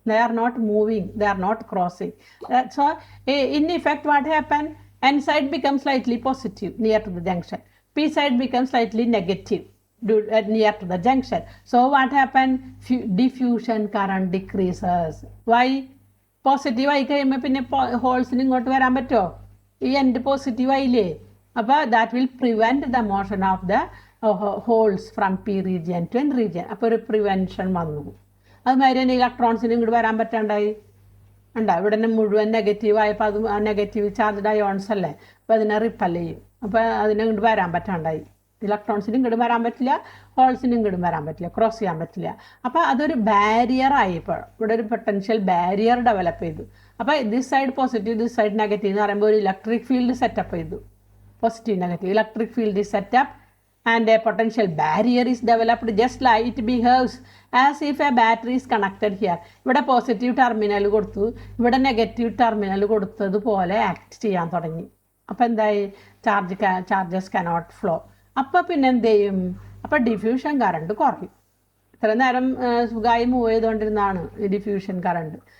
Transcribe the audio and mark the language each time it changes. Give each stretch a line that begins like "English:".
English: They are not moving. They are not crossing. So in effect, what happened? N side becomes slightly positive near to the junction. P side becomes slightly negative near to the junction. So what happened? Diffusion current decreases. Why?
Malayalam: Positive ആയി കഴിയുമ്പോൾ പിന്നെ ഹോൾസിന് ഇങ്ങോട്ട് വരാൻ പറ്റുമോ? ഈ end positive ആയില്ലേ?
English: അപ്പോൾ that will prevent the motion of the holes from P region to N region.
Malayalam: അപ്പോൾ ഒരു പ്രിവെൻഷൻ വന്നു. അതുമാതിരി തന്നെ ഇലക്ട്രോൺസിന് ഇങ്ങോട്ട് വരാൻ പറ്റാണ്ടായി. ഉണ്ടോ? ഇവിടെ തന്നെ മുഴുവൻ നെഗറ്റീവ് ആയപ്പോൾ അത് നെഗറ്റീവ് ചാർജ്ഡ് അയോൺസ് അല്ലേ, അപ്പോൾ അതിനെ റിപ്പൽ ചെയ്യും. അപ്പോൾ അതിനെ ഇങ്ങോട്ട് വരാൻ പറ്റാണ്ടായി. ഇലക്ട്രോൺസിനും ഇങ്ങോട്ട് വരാൻ പറ്റില്ല, ഹോൾസിനും ഇങ്ങോട്ട് വരാൻ പറ്റില്ല, ക്രോസ് ചെയ്യാൻ പറ്റില്ല. അപ്പോൾ അതൊരു ബാരിയർ ആയി. ഇപ്പോൾ ഇവിടെ ഒരു പൊട്ടൻഷ്യൽ ബാരിയർ ഡെവലപ്പ് ചെയ്തു. അപ്പോൾ
English: this side positive, this side negative
Malayalam: എന്ന് പറയുമ്പോൾ ഒരു ഇലക്ട്രിക് ഫീൽഡ് സെറ്റപ്പ് ചെയ്തു.
English: Positive negative electric field is set up and a potential barrier is developed, just like it behaves as if a battery is connected here.
Malayalam: ഇവിടെ positive terminal കൊടുത്തു, ഇവിടെ negative terminal കൊടുത്തതുപോലെ act ചെയ്യാൻ തുടങ്ങി. അപ്പോൾ എന്തായി?
English: Charges cannot flow.
Malayalam: അപ്പോൾ പിന്നെ എന്ത് ചെയ്യും? അപ്പോൾ ഡിഫ്യൂഷൻ കറണ്ട് കുറയും. ഇത്ര നേരം സുഖമായി മൂവ് ചെയ്തുകൊണ്ടിരുന്നതാണ് ഈ ഡിഫ്യൂഷൻ കറണ്ട്.